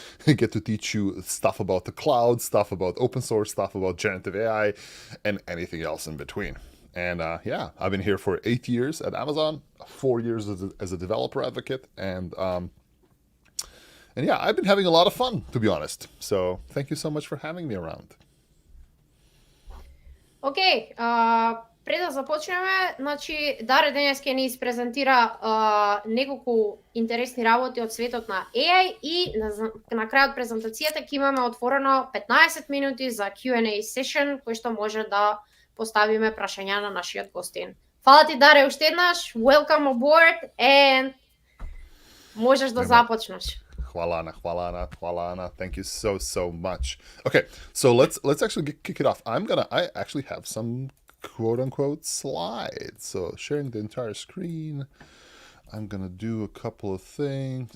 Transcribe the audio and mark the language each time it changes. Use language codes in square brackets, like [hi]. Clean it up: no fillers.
[en] I get to teach you stuff about the cloud, stuff about open source, stuff about generative AI, and anything else in between. And I've been here for 8 years at Amazon, 4 years as a developer advocate, and I've been having a lot of fun, to be honest. So thank you so much for having me around. [mk] Океј, пред да започнеме, значи Даре денес ќе ни испрезентира неколку интересни работи од светот на AI и на крајот презентацијата ќе имаме отворено 15 минути за Q&A session, кој што може да поставиме прашања на нашиот гостин. Фала ти, Даре, уште еднаш. [en] Welcome aboard and [mk] можеш да започнеш. [en] Hvala Ana. Thank you so much. Okay, so let's actually kick it off. I actually have some quote unquote slides. So sharing the entire screen. I'm gonna do a couple of things.